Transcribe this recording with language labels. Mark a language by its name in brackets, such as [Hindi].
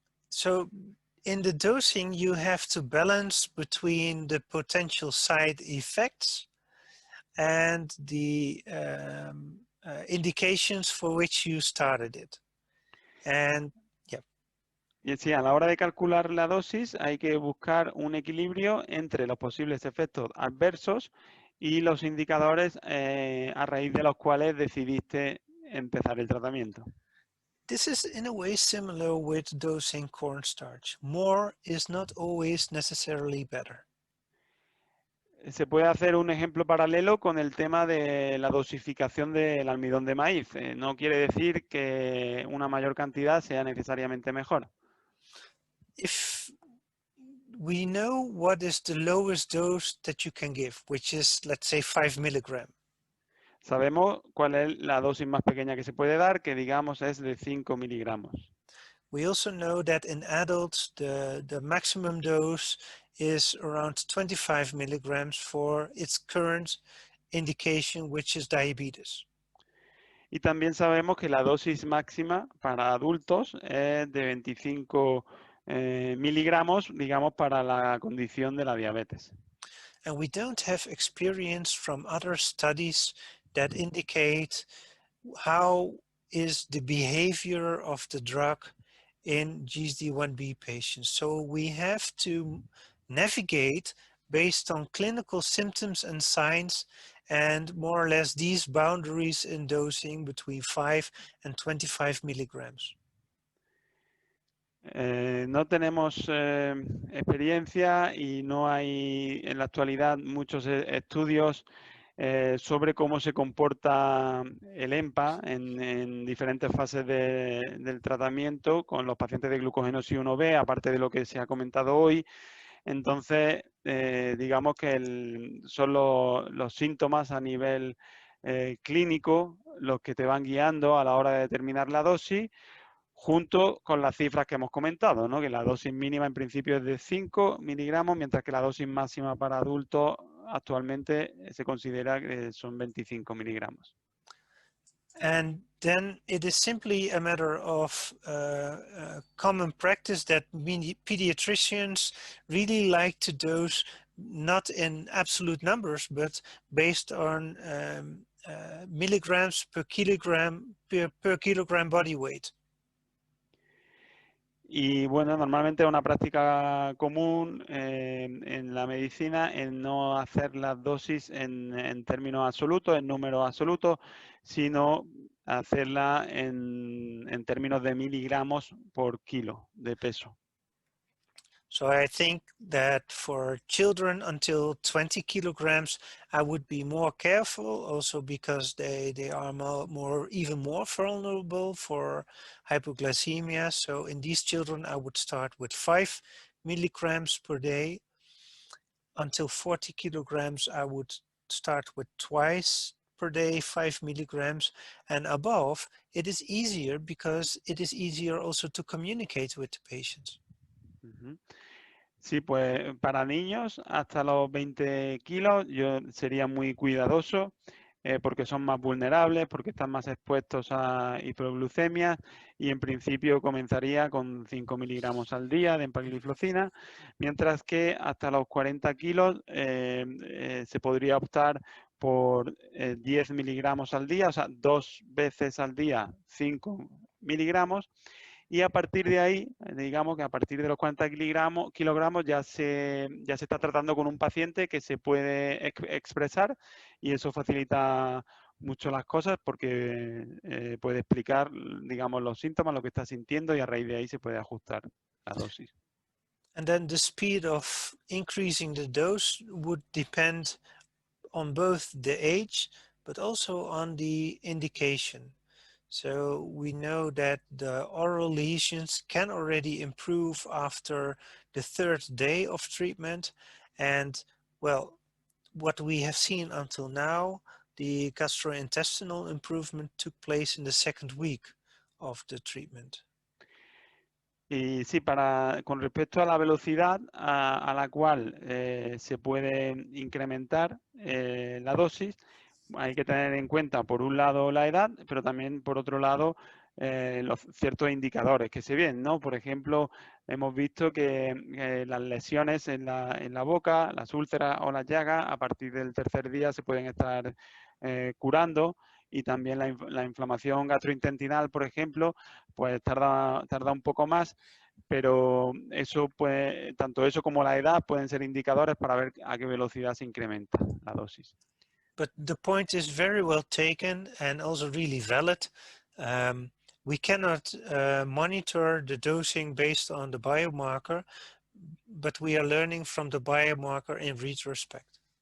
[English] So in the dosing, you have to balance between the potential side effects and the indications for which you started it. And [Spanish] Y sí, a la hora de calcular la dosis hay que buscar un equilibrio entre los posibles efectos adversos y los indicadores a raíz de los cuales decidiste empezar el tratamiento. [English] this is in a way similar with dosing cornstarch. More is not always necessarily better. [Spanish] Se puede hacer un ejemplo paralelo con el tema de la dosificación del almidón de maíz. No quiere decir que una mayor cantidad sea necesariamente mejor. [English] If we know what is the lowest dose that you can give, which is, let's say, 5 milligrams. [Spanish] Sabemos cuál es la dosis más pequeña que se puede dar, que digamos es de 5 miligramos. [English] We also know that in adults, the maximum dose is around 25 milligrams for its current indication, which is diabetes. [Spanish] Y también sabemos que la dosis máxima para adultos es de 25 miligramos, digamos, para la condición de la diabetes. [English] And we don't have experience from other studies that indicate how is the behavior of the drug in GSD1B patients. So we have to navigate based on clinical symptoms and signs, and more or less these boundaries in dosing between 5 and 25 milligrams. [Spanish] No tenemos experiencia y no hay en la actualidad muchos estudios sobre cómo se comporta el EMPA en diferentes fases del tratamiento con los pacientes de glucogenosis 1B, aparte de lo que se ha comentado hoy. Entonces, digamos que son los síntomas a nivel clínico los que te van guiando a la hora de determinar la dosis, junto con las cifras que hemos comentado, ¿no? Que la dosis mínima en principio es de 5 miligramos, mientras que la dosis máxima para adultos actualmente se considera que son 25 miligramos. [English] And then it is simply a matter of common practice that pediatricians really like to dose not in absolute numbers, but based on milligrams per kilogram body weight. [Spanish] Y bueno, normalmente es una práctica común en la medicina en no hacer las dosis en términos absolutos, en números absolutos, sino hacerla en términos de miligramos por kilo de peso. [English] So I think that for children until 20 kilograms, I would be more careful also because they are even more vulnerable for hypoglycemia. So in these children, I would start with 5 milligrams per day. Until 40 kilograms, I would start with twice per day, 5 milligrams, and above, it is easier because it is easier also to communicate with the patients. [Spanish] Sí, pues para niños hasta los 20 kilos yo sería muy cuidadoso porque son más vulnerables, porque están más expuestos a hiperglucemia y en principio comenzaría con 5 miligramos al día de empagliflozina, mientras que hasta los 40 kilos se podría optar por 10 miligramos al día, o sea, 2 veces al día 5 miligramos. Y a partir de ahí, digamos que a partir de los 40 kilogramos ya se está tratando con un paciente que se puede expresar y eso facilita mucho las cosas porque puede explicar, digamos, los síntomas, lo que está sintiendo y a raíz de ahí se puede ajustar la dosis. [English] And then the speed of increasing the dose would depend on both the age, but also on the indication. So we know that the oral lesions can already improve after the 3rd day of treatment. And well, what we have seen until now, the gastrointestinal improvement took place in the 2nd week of the treatment. [Spanish] Y sí, con respecto a la velocidad a la cual se puede incrementar la dosis, hay que tener en cuenta, por un lado, la edad, pero también, por otro lado, los ciertos indicadores que se ven, ¿no? Por ejemplo, hemos visto que las lesiones en la boca, las úlceras o las llagas, a partir del tercer día se pueden estar curando, y también la inflamación gastrointestinal, por ejemplo, pues tarda un poco más, pero eso pues, tanto eso como la edad pueden ser indicadores para ver a qué velocidad se incrementa la dosis. [English] But the point is very well taken and also really valid. We cannot monitor the dosing based on the biomarker, but we are learning from the biomarker in retrospect.